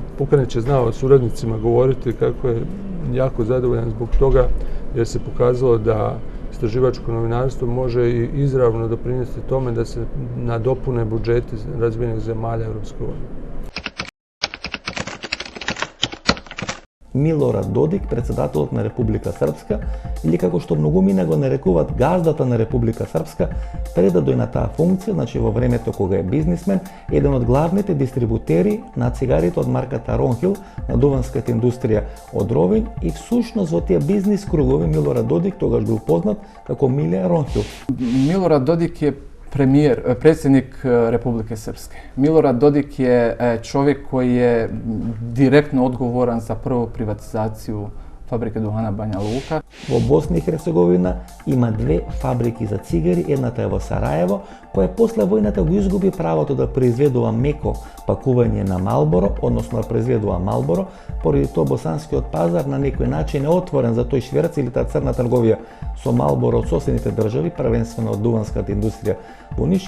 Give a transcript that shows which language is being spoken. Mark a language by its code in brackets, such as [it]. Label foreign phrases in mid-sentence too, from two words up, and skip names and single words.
[hr] Pukanić je znao suradnicima govoriti kako je jako zadovoljan zbog toga jer se pokazalo da istraživačko novinarstvo može i izravno doprinijeti tome da se nadopune budžeti razvijenih zemalja Europske unije. [mk] Милорад Додик, председателот на Република Српска, или како што многумина го нарекуваат газдата на Република Српска, пред да дојде на таа функција, значи во времето кога е бизнисмен, еден од главните дистрибутери на цигарите од марката Ронхил на дуванската индустрија од Ровин, и всушност во тие бизнис кругови Милорад Додик тогаш бил познат како Миле Ронхил. [hr] Milorad Dodik je predsjednik Republike Srpske. Milorad Dodik je čovjek koji je direktno odgovoran za prvu privatizaciju fabrike duhana Banja Luka. [mk] Во Босна и Херцеговина има две фабрики за цигари, едната е во Сараево, која после војната го изгуби правото да произведува меко пакување на Малборо, односно да произведува Малборо, поради тоа босанскиот пазар на некој начин е отворен за тој шверц или таа црна трговија со Малборо од соседните држави, првенствено од дуванската индустрија во Ниш, и